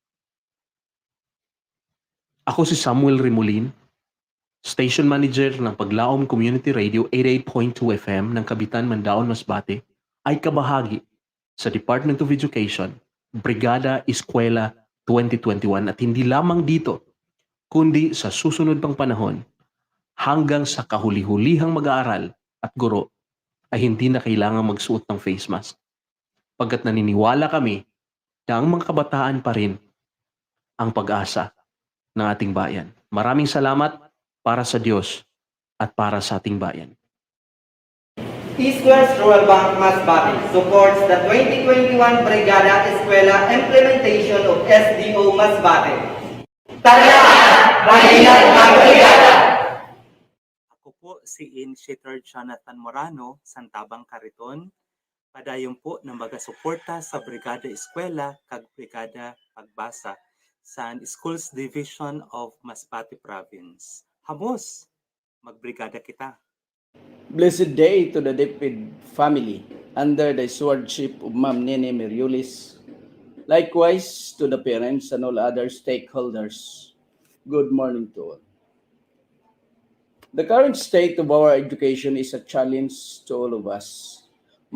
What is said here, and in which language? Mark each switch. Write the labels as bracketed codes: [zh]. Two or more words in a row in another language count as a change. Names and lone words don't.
[tl] Ako si Samuel Rimulin, Station Manager ng Paglaom Community Radio 88.2 FM ng Kabitan, Mandaon, Masbate, ay kabahagi sa Department of Education, Brigada Eskwela 2021 at hindi lamang dito, kundi sa susunod pang panahon, hanggang sa kahuli-hulihang mag-aaral at guro ay hindi na kailangang magsuot ng [en] face mask. [tl] Pagkat naniniwala kami na ang mga kabataan pa rin ang pag-asa ng ating bayan. Maraming salamat para sa Diyos at para sa ating bayan. [en] East West Rural Bank Masbate supports the 2021 Brigada Eskwela implementation of SDO Masbate. [tl] Tara! Halina't ang Brigada! Ako po si Initiator Jonathan Morano, Santabang Cariton. [msb] Padayon po ng magasuporta sa Brigada Eskwela kag Brigada Pagbasa sa Schools Division of Masbate Province. Hamos, magbrigada kita. [en] Blessed day to the David family under the stewardship of Ma'am Nene Merioles. Likewise to the parents and all other stakeholders. Good morning to all. The current state of our education is a challenge to all of us.